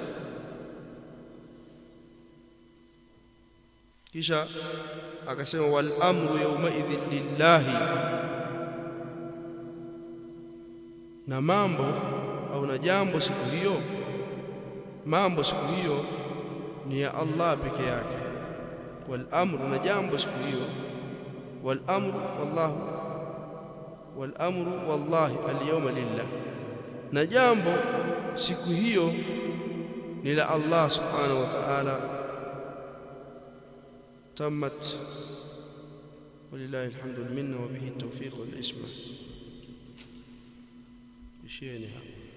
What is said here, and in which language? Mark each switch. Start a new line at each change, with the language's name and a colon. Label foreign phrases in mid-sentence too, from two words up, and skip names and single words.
Swahili: Kisha akasema
Arabic: والأمر يومئذ لله,
Swahili: na mambo au na jambo siku hiyo, mambo siku hiyo ni ya Allah peke yake.
Arabic: والأمر,
Swahili: na jambo siku hiyo,
Arabic: والأمر والله، والأمر والله اليوم لله,
Swahili: na jambo siku hiyo ni la Allah
Arabic: سبحانه وتعالى. تمت ولله الحمد منا وبه التوفيق والعصمة.
Swahili: Isheni hapa.